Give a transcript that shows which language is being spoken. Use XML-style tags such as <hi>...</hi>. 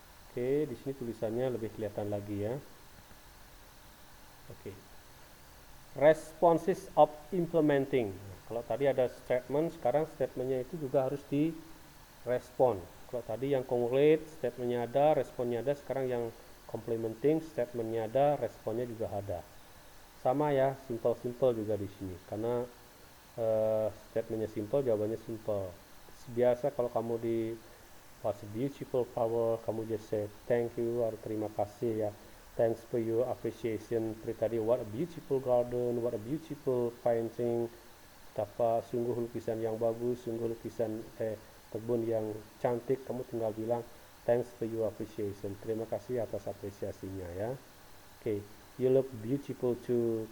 <id>Oke, di sini tulisannya lebih kelihatan lagi ya. Oke.</id> <en>Responses of implementing.</en> <id>Nah, kalau tadi ada statement, sekarang statementnya itu juga harus direspon. Kalau tadi yang congruent, statementnya ada, responnya ada. Sekarang yang complementing, statementnya ada, responnya juga ada. Sama ya, simple-simple juga di sini. Karena statementnya simple, jawabannya simple. Biasa kalau kamu di</id> <en>what's a beautiful flower,</en> <id>kamu</id> <en>just say thank you</en> <id>atau terima kasih ya.</id> <en>Thanks for your appreciation.</en> <id>Seperti tadi,</id> <en>what a beautiful garden, what a beautiful painting.</en> <id>Betapa sungguh lukisan yang bagus, sungguh lukisan kebun yang cantik. Kamu tinggal bilang</id> <en>thanks for your appreciation.</en> <id>Terima kasih atas apresiasinya ya.</id> <en>Oke, you look beautiful too.</en>